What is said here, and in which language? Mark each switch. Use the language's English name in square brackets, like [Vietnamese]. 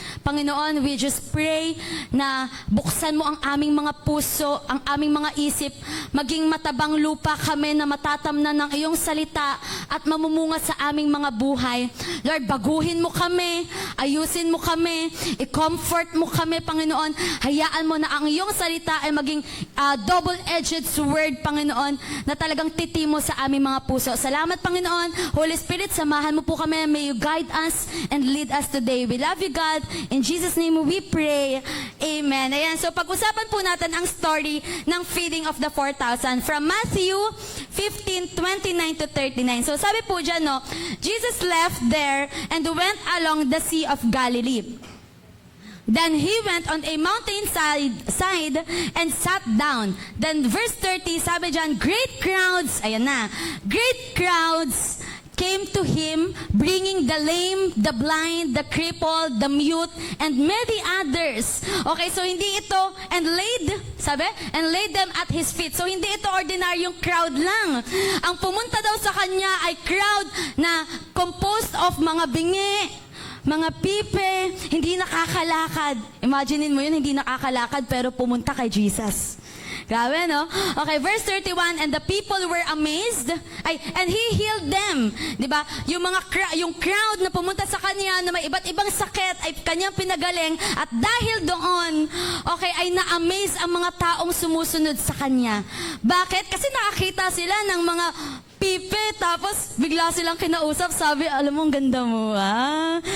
[Filipino] Panginoon, [English] we just pray [Filipino] na buksan mo ang aming mga puso, ang aming mga isip, maging matabang lupa kami na matatamnan ng iyong salita at mamumunga sa aming mga buhay. Lord, baguhin mo kami, ayusin mo kami, i-comfort mo kami, Panginoon. Hayaan mo na ang iyong salita ay maging double-edged sword, Panginoon, na talagang titimo sa aming mga puso. Salamat, Panginoon. Holy Spirit, samahan mo po kami. [English] May you guide us and lead us today. We love you, God. In Jesus' name we pray. Amen. [Filipino] Ayan, so pag-usapan po natin ang story ng feeding of the 4,000 from Matthew 15:29 to 39. So sabi po dyan, [English] no, Jesus left there and went along the Sea of Galilee. Then he went on a mountainside and sat down. Then verse 30, [Filipino] sabi dyan, [English] great crowds, [Filipino] ayan na, [English] great crowds came to him, bringing the lame, the blind, the crippled, the mute, and many others. Okay, [Filipino] so hindi ito, [English] and laid them at his feet. [Filipino] So hindi ito ordinaryong crowd lang. Ang pumunta daw sa kanya ay crowd na composed of mga bingi, mga pipe, hindi nakakalakad. Imaginein mo yun, hindi nakakalakad pero pumunta kay Jesus. Grabe, no? [English] Okay, verse 31, and the people were amazed, and he healed them. [Filipino] Diba? Yung crowd na pumunta sa kanya na may iba't ibang sakit ay kanyang pinagaling, at dahil doon, okay, ay na-amaze ang mga taong sumusunod sa kanya. Bakit? Kasi nakakita sila ng mga pipe, tapos bigla silang kinausap, sabi, alam mo, ang ganda mo, ah.